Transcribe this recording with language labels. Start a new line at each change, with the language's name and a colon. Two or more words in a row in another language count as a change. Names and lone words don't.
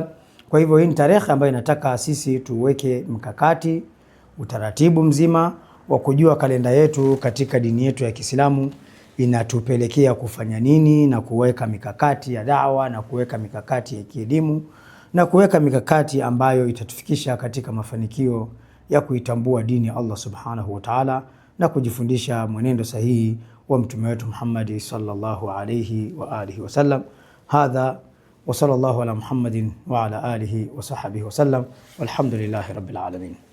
Swahili: Kwa hivyo hii ni tarehe ambayo inataka sisi tuweke mkakati, utaratibu mzima wa kujua kalenda yetu katika dini yetu ya Kiislamu inatupelekea kufanya nini, na kuweka mikakati ya da'wa na kuweka mikakati ya kielimu na kuweka mikakati ambayo itatufikisha katika mafanikio ya kuitambua dini ya Allah
Arabic: سبحانه وتعالى
Swahili: na kujifundisha mwenendo sahihi wa mtume wetu Muhammad
Arabic: صلى الله عليه وآله وسلم. هذا وصلى الله على محمد وعلى آله وصحبه وسلم، والحمد لله رب العالمين.